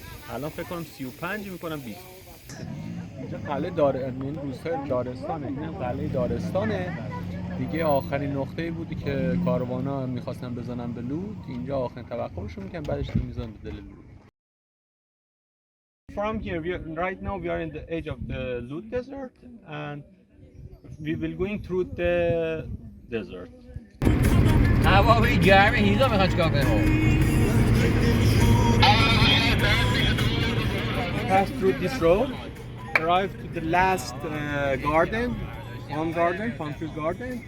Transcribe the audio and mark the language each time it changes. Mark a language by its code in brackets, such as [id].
[fa] الان فکر کنم 35 میکنم 20. اینجا قلعه این روستای دارستانه. اینم قلعه دارستانه دیگه. آخرین نقطه‌ای بودی که کاروانا میخواستن بزنن به لود. اینجا آخرین توقفشون میکنن، بعدش دیگه میزنن به دل لود. [en] From here, right now we are in the edge of the Lut Desert, and we will going through the desert. [fa] هوایی گرمه، هیزا میخواد چیکار کنه؟ [en] Pass through this road, arrive to the last garden, palm tree garden.